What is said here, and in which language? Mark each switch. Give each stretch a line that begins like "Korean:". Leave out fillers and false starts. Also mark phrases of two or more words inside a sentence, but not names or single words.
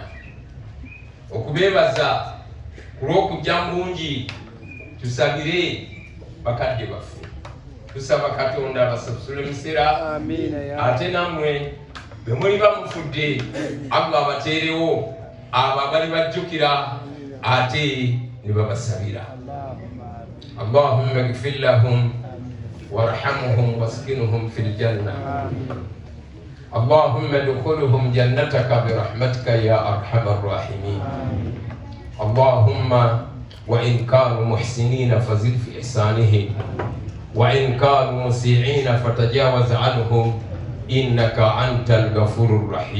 Ganda: Okubeebaza ku lw'okujja mulungi, tusabire bakadde baffe. Tusaba Katonda abasasule emisera, ate nammwe bwe muliba mufudde Allah abateerewo abo abali bajjukira ate ne babasabira.
Arabic: اللهم اغفر لهم وارحمهم وأسكنهم في الجنة. اللهم أدخلهم جنتك برحمتك يا أرحم الراحمين. Allahumma وإن كانوا محسنين فزد في إحسانهم وإن كانوا مسيئين فتجاوز عنهم إنك أنت الغفور الرحيم.